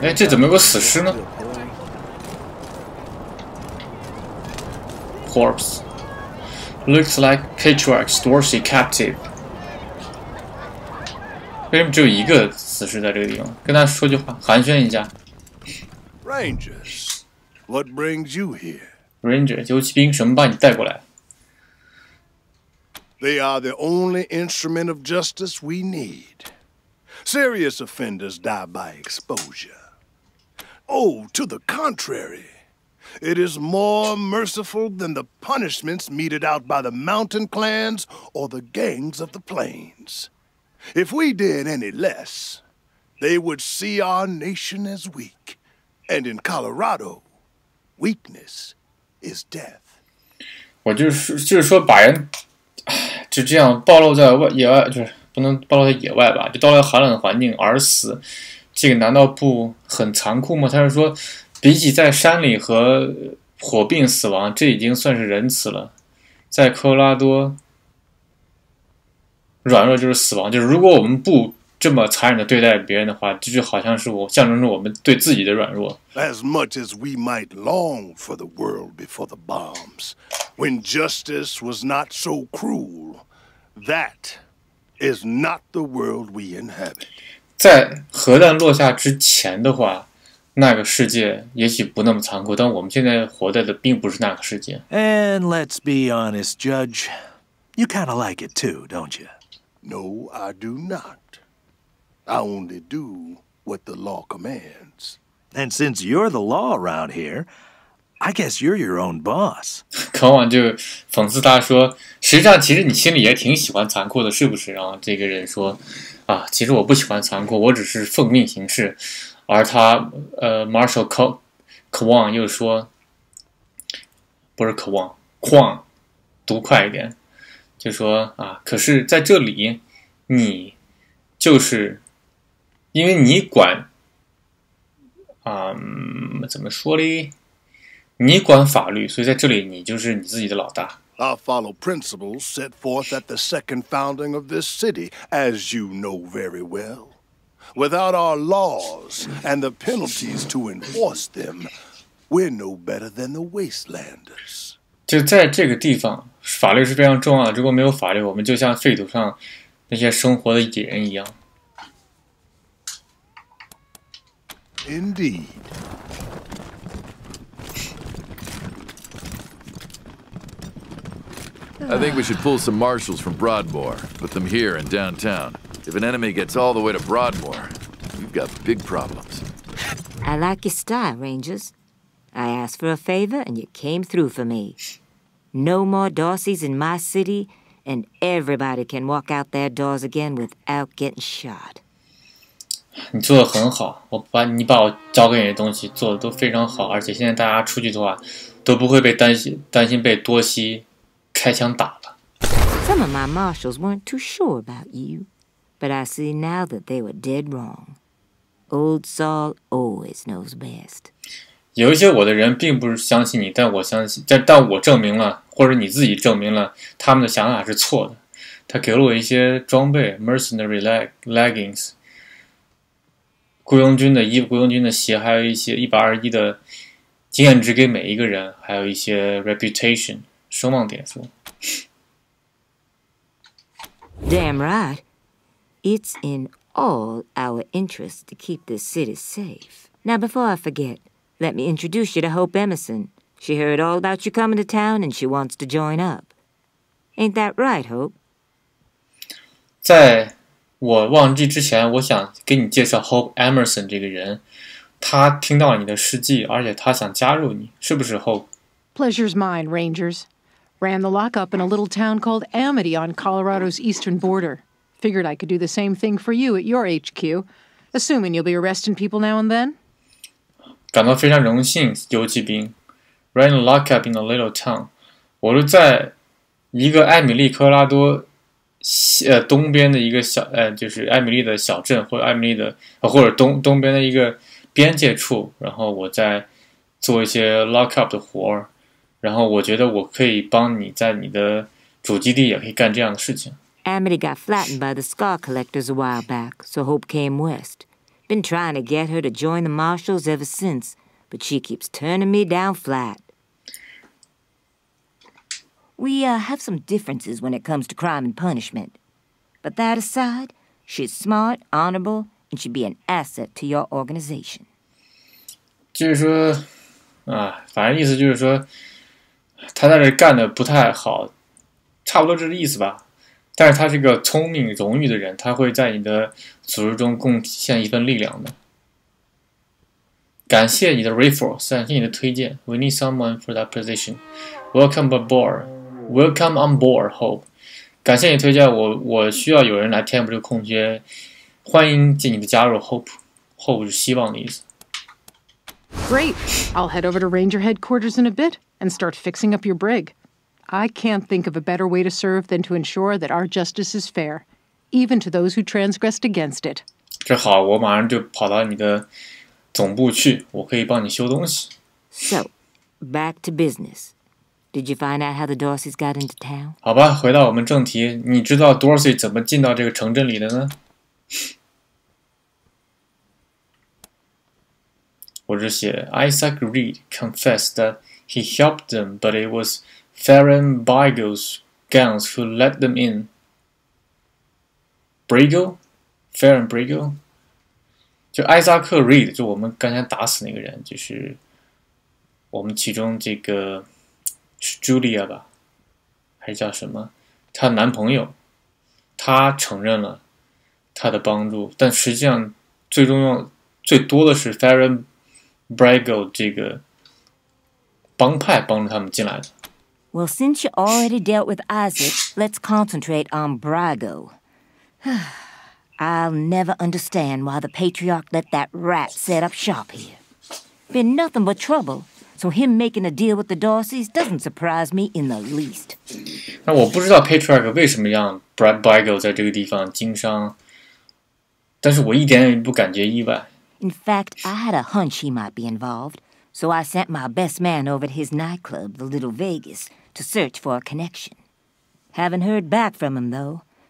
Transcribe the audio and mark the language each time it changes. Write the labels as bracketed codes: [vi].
[zh] 哎，这怎么有个死尸呢 ？ [en] Corpse. Looks like Patriarch's Dorsey captive. [zh] 为什么只有一个死尸在这个地方？跟他说句话，寒暄一下。 [en] Rangers, what brings you here? [zh] Ranger 游骑兵，什么把你带过来 [en] They are the only instrument of justice we need. Serious offenders die by exposure. Oh, to the contrary. It is more merciful than the punishments meted out by the mountain clans or the gangs of the plains. If we did any less, they would see our nation as weak. And in Colorado, weakness is death. [zh] 我就是说，把人就这样暴露在野外，就是不能暴露在野外吧？就到了寒冷的环境而死，这个难道不很残酷吗？他是说，比起在山里和火并死亡，这已经算是仁慈了。在科罗拉多，软弱就是死亡。就是如果我们不这么残忍的对待别人的话，这就好像是象征着我们对自己的软弱。 [en] As much as we might long for the world before the bombs, when justice was not so cruel, that is not the world we inhabit. [zh] 在核弹落下之前的话，那个世界也许不那么残酷，但我们现在活在的并不是那个世界。 [en] And let's be honest, Judge. You kind of like it too, don't you? No, I do not. I only do what the law commands. And since you're the law around here, I guess you're your own boss. [zh] 考网就讽刺他说：“实际上，其实你心里也挺喜欢残酷的，是不是？” 然后这个人说：“啊，其实我不喜欢残酷，我只是奉命行事。” 而他Marshall Kwong 又说：“不是渴望，矿，读快一点。” 就说啊，可是在这里，你就是因为你管怎么说嘞？你管法律，所以在这里你就是你自己的老大。 [en] I follow principles set forth at the second founding of this city, as you know very well. Without our laws and the penalties to enforce them, we're no better than the Wastelanders. [zh] 就在这个地方，法律是非常重要的。如果没有法律，我们就像废土上那些生活的野人一样。 [en] Indeed. I think we should pull some marshals from Broadmoor, put them here in downtown. If an enemy gets all the way to Broadmoor, we've got big problems. I like your style, Rangers. I asked for a favor and you came through for me. No more Darcys in my city, and everybody can walk out their doors again without getting shot. [zh] 你做的很好，你把我交给你的东西做的都非常好，而且现在大家出去的话，都不会被担心被多西开枪打了。 [en] Some of my marshals weren't too sure about you, but I see now that they were dead wrong. Old Saul always knows best. [zh] 有一些我的人并不是相信你，但我证明了，或者你自己证明了他们的想法是错的。他给了我一些装备 ， [en] mercenary leggings， [zh] 雇佣军的衣服、雇佣军的鞋，还有一些121的经验值给每一个人，还有一些 reputation 声望点数。 [en] Damn right. It's in all our interests to keep this city safe. Now, before I forget, let me introduce you to Hope Emerson. She heard all about you coming to town and she wants to join up. Ain't that right, Hope? [zh] 在我忘记之前，我想给你介绍 Hope Emerson 这个人。他听到了你的事迹，而且他想加入你，是不是 Hope? [en] Pleasure's mine, Rangers. Ran the lockup in a little town called Amity on Colorado's eastern border. Figured I could do the same thing for you at your HQ, assuming you'll be arresting people now and then. [zh] 感到非常荣幸，游骑兵。 [en] Ran a lockup in a little town. [zh] 我是在一个艾米利科拉多东边的一个就是艾米利的小镇，或者艾米利的或者东边的一个边界处，然后我在做一些 lockup 的活儿，然后我觉得我可以帮你在你的主基地也可以干这样的事情。 [en] Amity got flattened by the Scar Collectors a while back, so Hope came west. Been trying to get her to join the Marshals ever since, but she keeps turning me down flat. We have some differences when it comes to crime and punishment. But that aside, she's smart, honorable, and should be an asset to your organization. [zh] 就是说，反正意思就是说，他在这干的不太好，差不多这个意思吧。但是他是个聪明、荣誉的人，他会在你的组织中贡献一份力量的。感谢你的 referral， 感谢你的推荐。 [en] We need someone for that position. Welcome aboard. Welcome on board, Hope. [zh] 感谢你推荐我需要有人来填补这个空缺，欢迎你的加入 Hope 是希望的意思。 [en] Great. I'll head over to Ranger headquarters in a bit and start fixing up your brig. I can't think of a better way to serve than to ensure that our justice is fair, even to those who transgressed against it. [zh] 这好，我马上就跑到你的总部去，我可以帮你修东西。 [en] So, back to business. Did you find out how the Darcys got into town? [zh] 好吧，回到我们正题，你知道 Darcy 怎么进到这个城镇里的呢？我只写 [en] Isaac Reed confessed that he helped them, but it was Farron Biegel's gangs who let them in. Briegel? Farron Briegel? [zh] 就艾萨克 Reed， 就我们刚才打死那个人，就是我们其中这个是 Julia 吧，还是叫什么？她男朋友，他承认了他的帮助，但实际上最多的是 Farron Briegel 这个帮派帮助他们进来的。 [en] Well, since you already dealt with Isaac, let's concentrate on Briegel. I'll never understand why the Patriarch let that rat set up shop here. Been nothing but trouble, so him making a deal with the Darcys doesn't surprise me in the least. [zh] 那我不知道 Patriarch 为什么让 Briegel 在这个地方经商，但是我一点也不感觉意外。 [en] In fact, I had a hunch he might be involved, so I sent my best man over to his nightclub, the Little Vegas, to search for a connection. Haven't heard back from him, though.